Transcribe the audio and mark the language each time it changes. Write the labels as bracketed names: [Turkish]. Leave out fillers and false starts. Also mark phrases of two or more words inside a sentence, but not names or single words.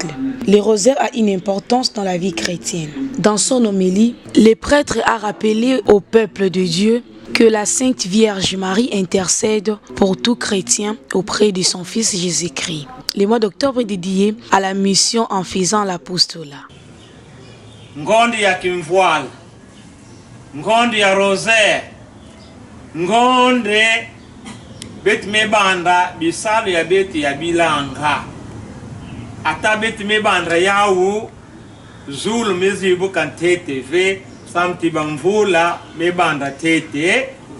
[French] Le rosaire a une importance dans la vie chrétienne. Dans son homélie, le prêtre a rappelé au peuple de Dieu que la Sainte Vierge Marie intercède pour tout chrétien auprès de son Fils Jésus-Christ. Le mois d'octobre est dédié à la mission en faisant l'apostolat. [Kongo] Ngondi ya kimvoile, ngondi ya rosaire, ngonde bet mebanda bisalu ya beti ya bilanga. Ata bet mebanda yawu zulu mezibu kantete ve samti bamvula mebanda tete